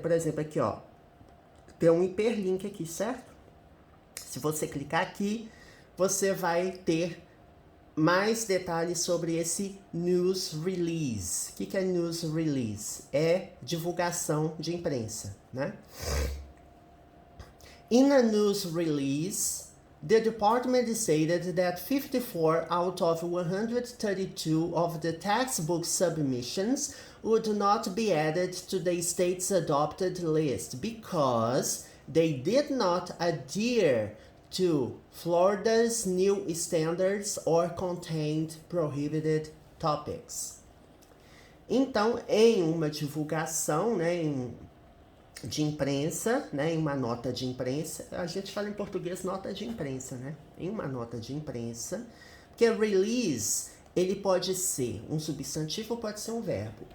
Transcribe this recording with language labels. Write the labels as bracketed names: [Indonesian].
[Portuguese] Por exemplo, aqui, ó, tem um hiperlink aqui, certo? Se você clicar aqui, você vai ter mais detalhes sobre esse news release. O que é news release? É divulgação de imprensa, né? [English] In a news release, the department stated that 54 out of 132 of the textbook submissions would not be added to the state's adopted list because they did not adhere to Florida's new standards or contained prohibited topics. [Portuguese] Então, em uma divulgação, né, de imprensa, né, em uma nota de imprensa, a gente fala em português nota de imprensa, né? Em uma nota de imprensa, porque release, ele pode ser um substantivo ou pode ser um verbo.